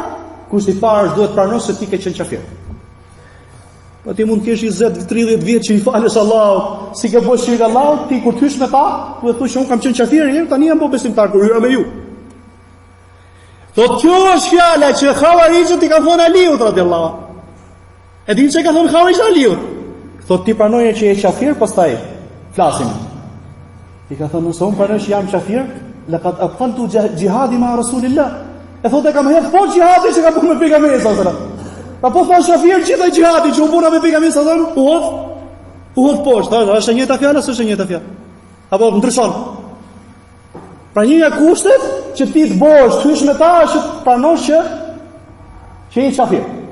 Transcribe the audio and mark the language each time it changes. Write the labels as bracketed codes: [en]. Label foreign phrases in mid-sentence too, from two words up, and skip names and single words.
[sq] Kushti i parë është duhet pranosh se ti ke qenë qafir. Po ti mund të kesh 20-30 vjet që i falësh Allahut, si ke bësh shirk Allahut, ti kur të hysh me ta, duhet të thosh që un kam qenë qafir, tani jam bo besimtar kur hyra me ju. Thotë kjo është fjala që xhawarixhët i kanë thonë Aliut [ar] رضي الله عنه. [sq] E dinë çka ka thonë xhawarixhët Aliut? Thotë ti pranoje që je qafir, pastaj flasim. I ka thonë nëse un pranoj që jam qafir, [ar] لقد أبقلت جهادي مع رسول الله. [sq] E thotë kam hedh po jihadi që ka bërë me pejgamberin [ar] صلى الله عليه وسلم. [sq] Pa po thash qafir gjithë jihadi që u bëra me pejgamberin [ar] صلى الله عليه وسلم, [sq] u hodh poshtë. Është e njëjta fjalë, s'është e njëjta fjalë. Apo ndryshon. Pra një nga kushtet që ti të bosh, të hysh me ta, është të pranosh që je qafir.